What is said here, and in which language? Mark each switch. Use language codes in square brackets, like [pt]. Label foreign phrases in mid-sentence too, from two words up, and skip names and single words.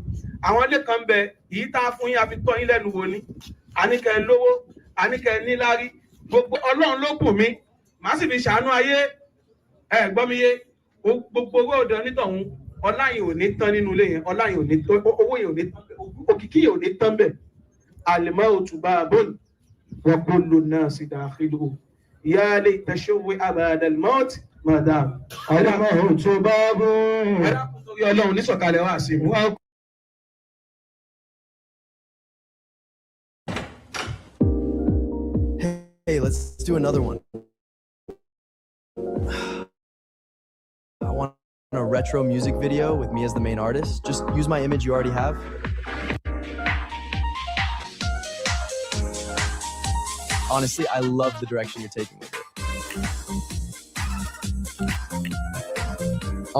[yo] Àwọn ilé kan bẹ èyí tá a fún yín a fi tọ́ yín lẹ́nu wo ni. Àníkẹ́ lówó, àníkẹ́ níláárí. Gbogbo Ọlọ́run ló bùn mí. Màá sì fi ṣàánú ayé. Ẹ gbọ́ mi yé. Gbogbo owó ọ̀dọ̀ onítọ̀hún ọlá yìí ò ní tán nínú ilé yẹn. Ọlá yìí ò ní tán. Owó yìí ò ní tán. Òkìkí yìí ò ní tán bẹ̀. [ar] الموت باب وكل الناس داخله. يا ليت شوا بعد الموت مادام. الموت باب. [yo] Ọlọ́run ní sọ̀kalẹ̀ wá sí i. [en] Hey, let's do another one. I want a retro music video with me as the main artist. Just use my image you already have. Honestly, I love the direction you're taking with it.